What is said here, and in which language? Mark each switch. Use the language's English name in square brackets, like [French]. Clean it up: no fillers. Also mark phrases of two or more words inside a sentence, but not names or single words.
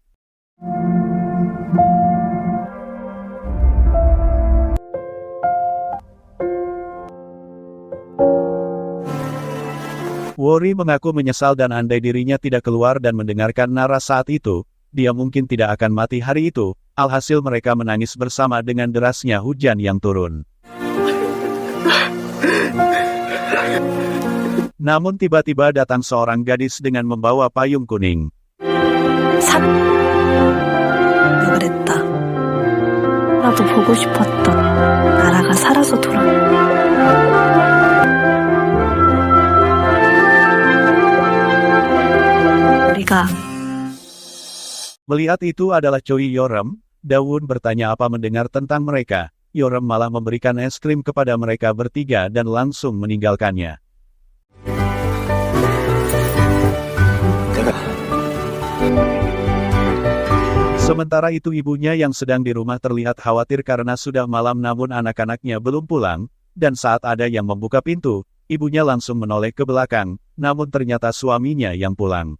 [Indonesian] Wori mengaku menyesal dan andai dirinya tidak keluar dan mendengarkan Nara saat itu, dia mungkin tidak akan mati hari itu. Alhasil mereka menangis bersama dengan derasnya hujan yang turun. Namun tiba-tiba datang seorang gadis dengan membawa payung kuning. [Korean] 내가 그랬다. 나도 보고 싶었다. 나라가 살아서 돌아. 우리가 [Indonesian] Melihat itu adalah Choi Yorem, Daun bertanya apa mendengar tentang mereka. Yorem malah memberikan es krim kepada mereka bertiga dan langsung meninggalkannya. Sementara itu ibunya yang sedang di rumah terlihat khawatir karena sudah malam namun anak-anaknya belum pulang, dan saat ada yang membuka pintu, ibunya langsung menoleh ke belakang, namun ternyata suaminya yang pulang.